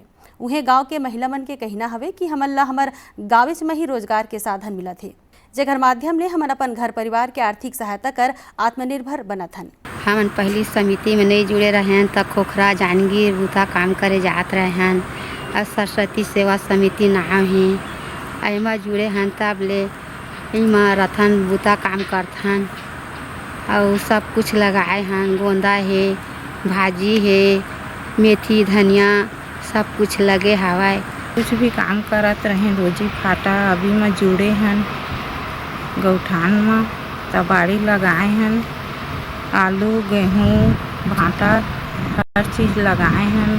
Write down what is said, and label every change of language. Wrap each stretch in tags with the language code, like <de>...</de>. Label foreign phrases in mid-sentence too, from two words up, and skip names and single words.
<hne>उन्हें गांव के महिला मन के कहना हवे कि हमन हमार गाँव में ही रोजगार के साधन मिला थे, जेकर माध्यम ले हमन अपन घर परिवार के आर्थिक सहायता कर आत्मनिर्भर बनत हन। हमन पहली समिति में नहीं जुड़े रहे त खोखरा जांजगीर बुता काम करे जात रहे हैं और सरस्वती सेवा समिति नाम है एमा जुड़े हैं, तब ले इमा रथन बुता काम करथन और सब कुछ लगाए हैं, गोंदा है, भाजी है, मेथी धनिया सब कुछ लगे हवाए। कुछ भी काम करत रहे रोजी फाटा। अभी में जुड़े हैं गौठान में तबाड़ी लगाए हैं, आलू गेहूँ भाटा हर चीज़ लगाए हैं।</hne>